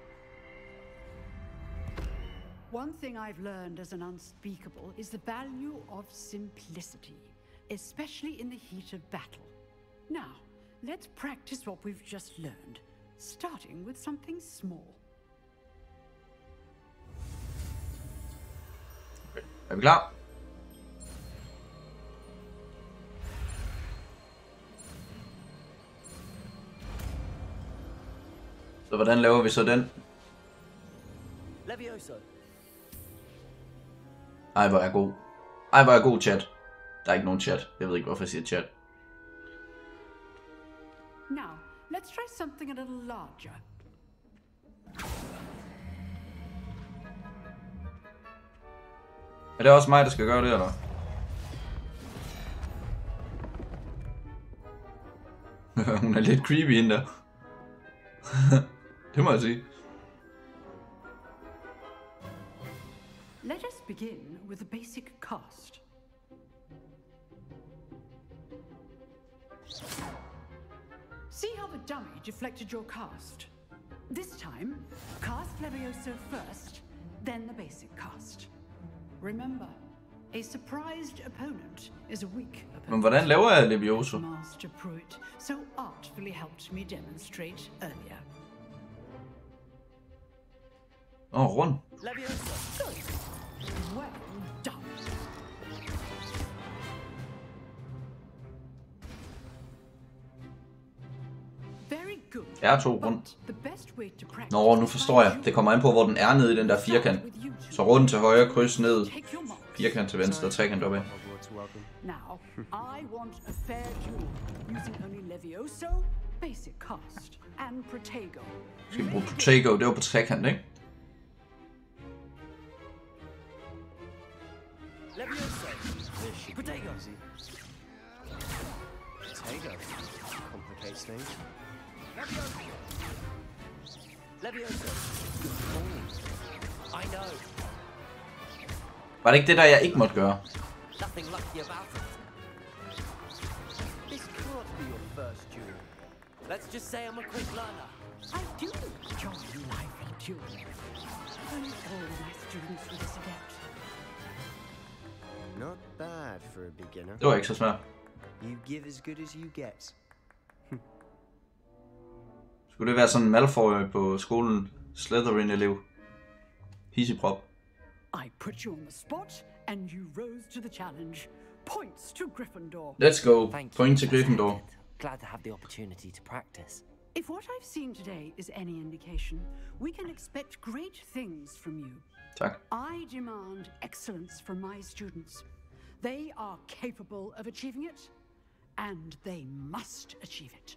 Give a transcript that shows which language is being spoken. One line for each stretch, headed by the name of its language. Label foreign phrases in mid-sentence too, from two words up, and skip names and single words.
English: One thing I've learned as an unspeakable is the value of simplicity, especially in the heat of battle. Now, let's practice what we've just learned, starting with something small.
Danish: Er vi klar? Så hvordan laver vi så den? Levioso. Ej, hvor er jeg god. Ej, hvor er jeg god, chat. Der er ikke nogen chat. Jeg ved ikke, hvorfor jeg siger chat.
English: Now, let's try something a little larger.
Danish: Er det også mig, der skal gøre det, eller? Hun er lidt creepy hende der. Det må jeg sige.
English: Let us begin with the basic cast. See how the dummy deflected your cast? This time, cast Levioso first, then the basic cast. Remember, a surprised opponent is a weak opponent.
Danish: Men hvordan laver jeg Levioso?
English: Master Pruitt so artfully helped me demonstrate earlier.
Danish: Rund. Levioso.
English: Good. Well done. Very good.
Danish: R2 rundt.
English: The best way to practice.
Danish: Nå, nu forstår jeg. Det kommer an på, hvor den er nede i den der firkant. Så rundt til højre, kryds ned. Firkant til venstre, trekant opad.
English: Now, I want a fair duel using only Levioso, basic cast, and Protego.
Danish: Skal vi bruge Protego? Det var på trekant, ikke? Levioso. Protego. Protego.
English: Complicates things. Levioso. I know.
Danish: Var det ikke det der, jeg ikke måtte gøre?
English: Nothing lucky about it. This can't be your first duel. Let's just say I'm a quick learner. I do enjoy lively dueling. Only all my students with this adept. Not bad for a beginner.
Danish: Det var ikke så svært.
English: You give as good as you get.
Danish: Skulle det være sådan en Malfoy på skolen? Slytherin-elev. Hisseprop.
English: I put you on the spot, and you rose to the challenge. Points to Gryffindor. Let's go. Thank you,
Danish: Point til
English: Professor
Danish: Gryffindor.
English: Hecat. Glad to have the opportunity to practice. If what I've seen today is any indication, we can expect great things from you.
Danish: Tak.
English: I demand excellence from my students. They are capable of achieving it, and they must achieve it.